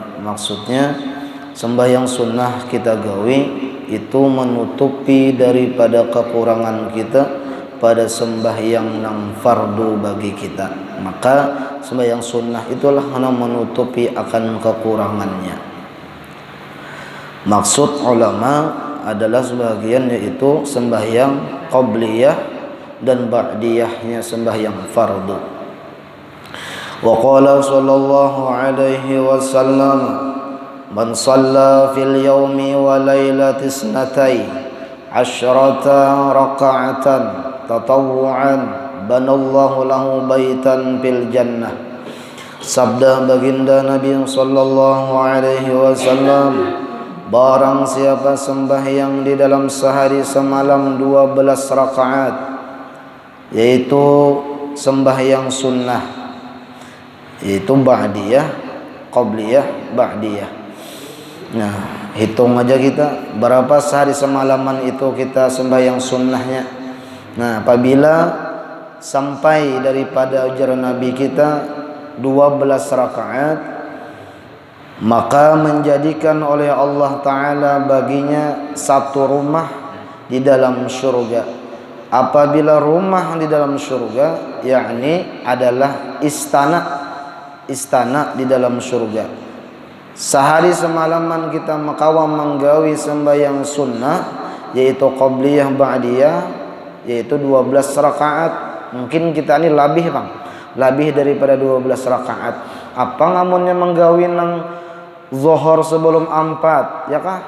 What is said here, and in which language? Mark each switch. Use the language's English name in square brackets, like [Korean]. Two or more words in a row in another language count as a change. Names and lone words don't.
[Banjar] Maksudnya sembahyang sunnah kita gawi itu menutupi daripada kekurangan kita pada sembahyang nang fardu bagi kita. Maka sembahyang sunnah itulah yang menutupi akan kekurangannya. Maksud ulama adalah sebagian yaitu sembahyang qabliyah dan ba'diyahnya sembahyang fardu. [Arabic] وقال صلى الله عليه وسلم من صلى في اليوم والليلة اثنتي عشرة ركعة تطوعا بنى الله له بيتا في الجنة. [Banjar] Sabda baginda Nabi [Arabic] صلى الله عليه وسلم, [Banjar] barang siapa sembahyang di dalam sehari semalam 12 rakaat, yaitu sembahyang sunnah, yaitu ba'diyah, qabliyah, ba'diyah. Nah, hitung aja kita berapa sehari semalaman itu kita sembahyang sunnahnya. Nah, apabila sampai daripada ajaran Nabi kita 12 rakaat, maka menjadikan oleh Allah Ta'ala baginya satu rumah di dalam syurga. Apabila rumah di dalam syurga, yakni adalah istana di dalam syurga. Sehari semalaman kita makawam menggawi sembahyang sunnah, yaitu qabliyah ba'diyah, yaitu 12 rakaat. Mungkin kita ini lebih bang, lebih daripada 12 rakaat. Apa ngamunnya menggawi nang zuhur sebelum 4, ya kah?